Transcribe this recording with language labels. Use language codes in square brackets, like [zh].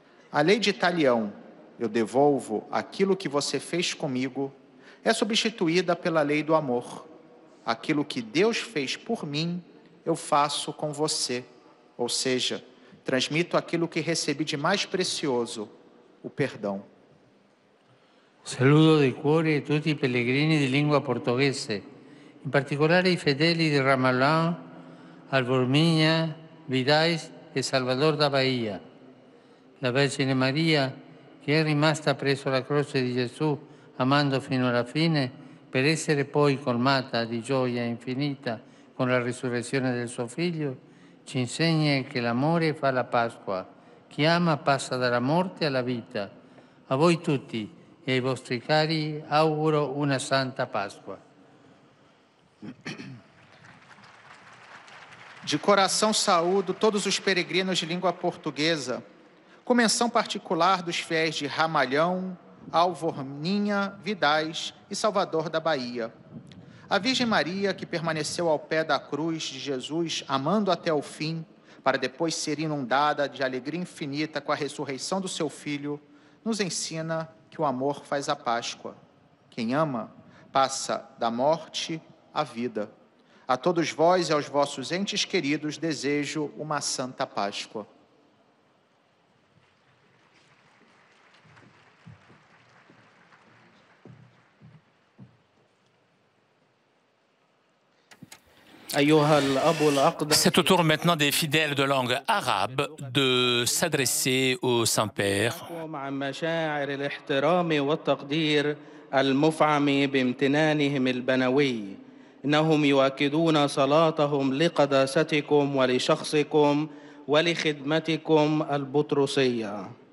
[pt] A lei de Talião, eu devolvo aquilo que você fez comigo, é substituída pela lei do amor. Aquilo que Deus fez por mim, eu faço com você. Ou seja, transmito aquilo que recebi de mais precioso, o perdão. [it] Saludo di cuore tutti i pellegrini di lingua portoghese, in particolare i fedeli di Ramalã, Alborminha, Vidais e Salvador da Bahia. La Vergine Maria, che è rimasta presso la croce di Gesù, amando fino alla fine, per essere poi colmata di gioia infinita con la risurrezione del suo Figlio, ci insegna che l'amore fa la Pasqua. Chi ama passa dalla morte alla vita. A voi tutti e ai vostri cari auguro una santa Pasqua. [pt] De coração saúdo todos os peregrinos de língua portuguesa, com menção particular dos fiéis de Ramalhão, Alvorninha, Vidais e Salvador da Bahia. A Virgem Maria, que permaneceu ao pé da cruz de Jesus, amando até o fim, para depois ser inundada de alegria infinita com a ressurreição do seu Filho, nos ensina que o amor faz a Páscoa. Quem ama, passa da morte à vida. A todos vós e aos vossos entes queridos desejo uma santa Páscoa. [fr] C'est au tour maintenant des fidèles de langue arabe de s'adresser au Saint-Père. [ar] مع مشاعر الاحترام والتقدير المفعم بامتنانهم البنوي، إنهم يؤكدون صلاتهم لقداستكم ولشخصكم ولخدمتكم البطرسية.